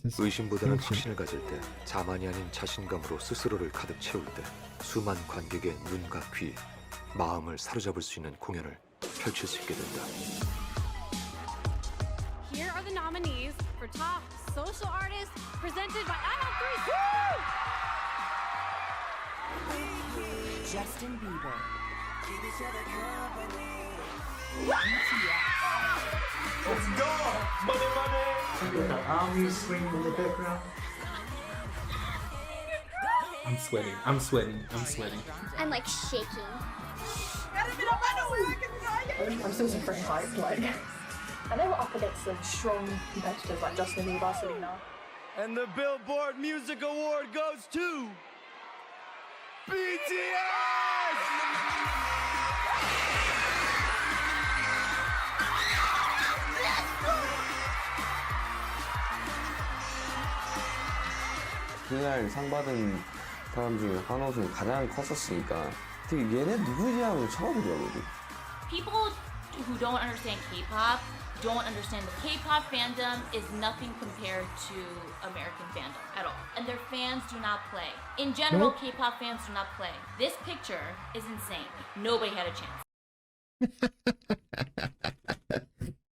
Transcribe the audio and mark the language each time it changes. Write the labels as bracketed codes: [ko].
[ko] 의심보다는 확신을 가질 때, 자만이 아닌 자신감으로 스스로를 가득 채울 때, 수만 관객의 눈과 귀, 마음을 사로잡을 수 있는 공연을 펼칠 수 있게 된다. [en] here are the nominees for Top Social Artist presented by I Have Three. Justin Bieber. Let's go! Money, money! With the army screaming in the background. I'm sweating. I'm sweating. I'm sweating. I'm like shaking. I'm still super hyped, like, and they were up against some strong competitors like Justin Bieber, Selena. And the Billboard Music Award goes to BTS! [ko] 그날 상 받은 사람 중에 환호성이 가장 컸었으니까 되게 얘네 누구지 하고 쳐다보더라고요. [en] People who don't understand K-pop don't understand the K-pop fandom is nothing compared to American fandom at all. And their fans do not play. In general, K-pop fans do not play. This picture is insane. Nobody had a chance.